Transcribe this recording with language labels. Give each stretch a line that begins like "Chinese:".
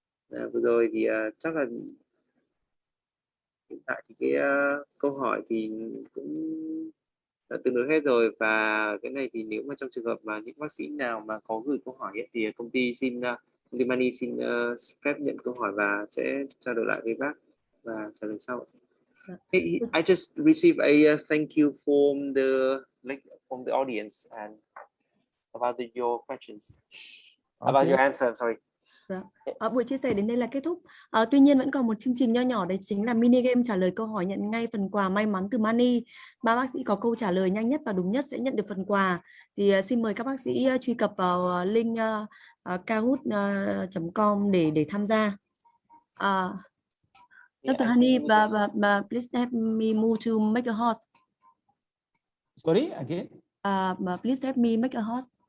Vietnamese: Vừa rồi thì chắc là hiện tại thì cái câu hỏi thì cũng đã tương đối hết rồi, và cái này thì nếu mà trong trường hợp mà những bác sĩ nào mà có gửi câu hỏi ấy, thì công ty Mani xin phép nhận câu hỏi và sẽ trao đổi lại với bác và trả lời sau.
English: Hey, I just received a thank you from the audience and about your questions, about your answer. Sorry.
Vietnamese: Buổi chia sẻ đến đây là kết thúc. Tuy nhiên vẫn còn một chương trình nho nhỏ, đấy chính là mini game trả lời câu hỏi nhận ngay phần quà may mắn từ Mani. 3 bác sĩ có câu trả lời nhanh nhất và đúng nhất sẽ nhận được phần quà. Thì xin mời các bác sĩ truy cập vào link kahoot.com để tham gia.
English: Dr. Hany, please help me move to make a host. Sorry, again? Please help me make a host.